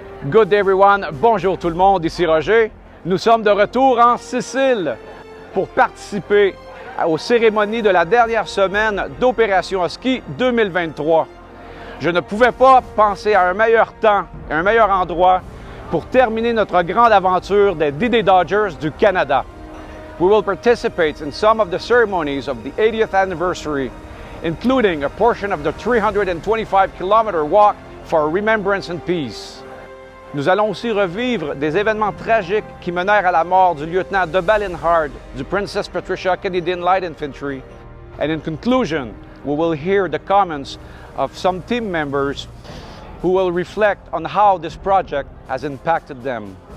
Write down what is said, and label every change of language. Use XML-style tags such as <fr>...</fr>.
<en>Good day everyone,</en> <fr>bonjour tout le monde, ici Roger. Nous sommes de retour en Sicile pour participer aux cérémonies de la dernière semaine d'Opération Husky 2023. Je ne pouvais pas penser à un meilleur temps, un meilleur endroit pour terminer notre grande aventure des D-Day Dodgers du Canada.</fr> <en>We will participate in some of the ceremonies of the 80th anniversary, including a portion of the 325-kilometer walk for remembrance and peace.</en> <fr>Nous allons aussi revivre des événements tragiques qui menèrent à la mort du lieutenant de Balinhard du Princess Patricia Canadian Light Infantry.</fr> <en>And in conclusion, we will hear the comments of some team members who will reflect on how this project has impacted them.</en>